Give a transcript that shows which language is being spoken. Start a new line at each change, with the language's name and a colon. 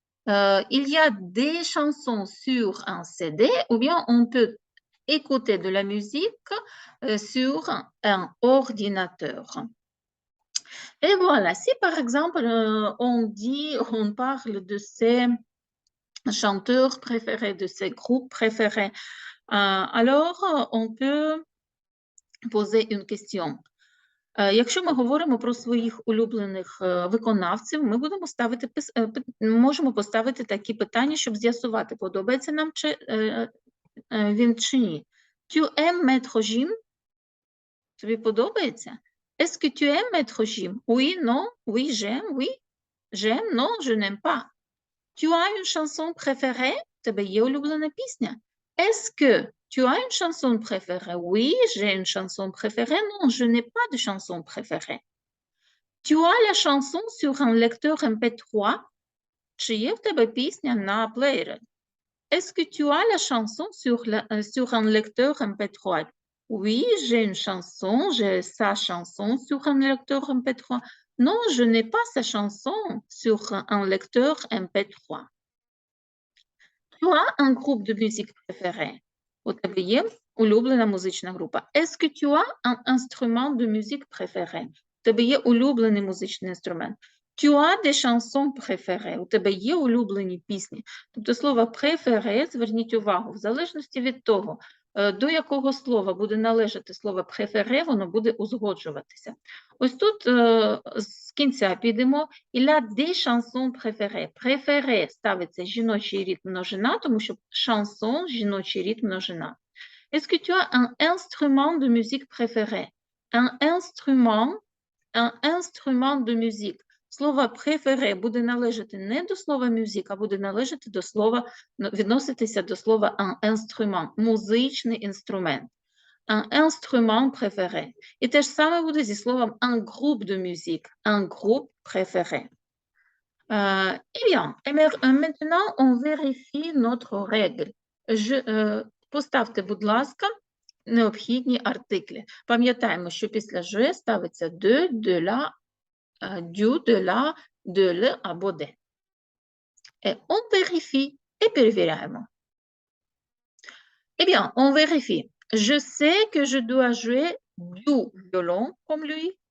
French: Il y a des chansons sur un CD, ou bien on peut écouter de la musique sur un ordinateur. Et voilà, si par exemple on parle de ces chanteurs préférés, de ces groupes préférés, alors on peut poser une question.
Ukrainian: Якщо ми говоримо про своїх улюблених виконавців, ми можемо поставити такі питання, щоб з'ясувати, подобається нам він чи ні.
French: Tu aimes Maître Jim?
Ukrainian: Тобі подобається?
French: Est-ce que tu aimes Maître Jim? Oui, non, oui, j'aime, non, je n'aime pas. Tu as une chanson préférée?
Ukrainian: Тебе є улюблена пісня?
French: Est-ce que tu as une chanson préférée? Oui, j'ai une chanson préférée. Non, je n'ai pas de chanson préférée. Tu as la chanson sur un lecteur MP3?
Ukrainian: Чи є в тебе пісня на плеєрі?
French: Est-ce que tu as la chanson sur un lecteur MP3? Oui, j'ai une chanson, j'ai sa chanson sur un lecteur MP3. Non, je n'ai pas sa chanson sur un lecteur MP3. Tu as un groupe de musique préféré?
Ukrainian: У тебе є улюблена музична група.
French: Est-ce que tu as un instrument de musique préféré?
Ukrainian: У тебе є улюблений музичний інструмент.
French: Tu as des chansons préférées?
Ukrainian: У тебе є улюблені пісні. Тобто слово préféré, зверніть увагу, в залежності від того, до якого слова буде належати слово préféré, воно буде узгоджуватися. Ось тут з кінця підемо.
French: Il a des chansons préférées.
Ukrainian: Préféré ставиться жіночий рід множина, тому що chanson – жіночий рід множина.
French: Est-ce que tu as un instrument de musique préféré? Un instrument de musique.
Ukrainian: Слово préféré буде належати не до слова musique, а буде належати до слова, відноситися до слова un instrument, музичний інструмент.
French: Un instrument préféré.
Ukrainian: І те ж саме буде зі словом
French: un groupe de musique, un groupe préféré. Eh bien, maintenant, on vérifie notre règle.
Ukrainian: Поставте, будь ласка, необхідні артиклі. Пам'ятаємо, що після «je» ставиться «de», «de la», «du», «de la», «de le» або «de».
French: Et on vérifie. Et
Ukrainian: перевіряємо.
French: Eh bien, on vérifie. Je sais que je dois jouer du violon comme lui.